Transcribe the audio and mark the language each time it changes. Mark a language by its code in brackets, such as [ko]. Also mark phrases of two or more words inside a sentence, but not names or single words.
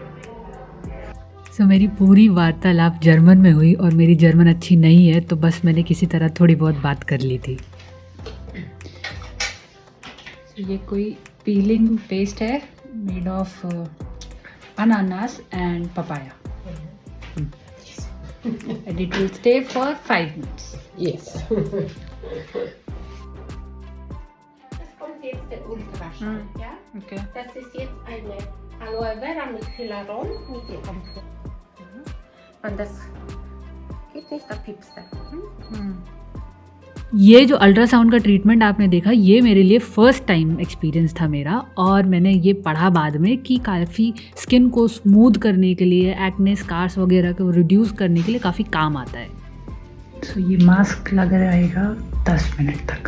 [hi] मेरी पूरी वार्तालाप जर्मन में हुई और मेरी जर्मन अच्छी नहीं है, तो बस मैंने किसी तरह थोड़ी बहुत बात कर ली थी। ये कोई [en] peeling paste [hi] है [en] made of ananas and papaya. And it will stay for 5 minutes. Yes. [de] Das kommt jetzt der Ultraschall, ja? Okay. Das ist jetzt eine Aloe Vera mit Hyaluron mit dem Ampel. Und das geht nicht, da piepst er. [hi] ये जो अल्ट्रासाउंड का ट्रीटमेंट आपने देखा, ये मेरे लिए [en] first time experience [hi] था मेरा, और मैंने ये पढ़ा बाद में कि काफ़ी स्किन को स्मूथ करने के लिए, [en] acne scars [hi] वगैरह को रिड्यूस करने के लिए काफ़ी काम आता है। तो ये मास्क लग रहेगा 10 मिनट तक।